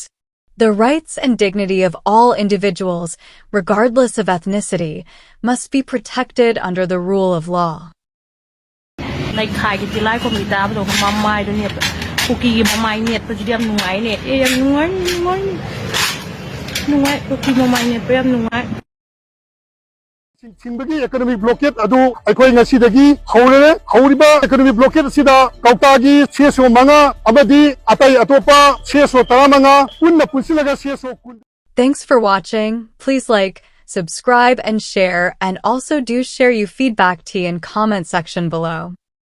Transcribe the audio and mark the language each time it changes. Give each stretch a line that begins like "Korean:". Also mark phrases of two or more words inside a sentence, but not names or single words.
English: The rights and dignity of all individuals, regardless of ethnicity, must be protected under the rule of law. Economic blockade
Manipuri: adu aikoi ngasidagi haurere hauriba
English: economic blockade
Manipuri: sida kautagi seso manga amadi atai atopa seso taramanga punna punsilaga seso kun.
English: Thanks for watching. Please like, subscribe and share, and also do share your feedback in comment section below.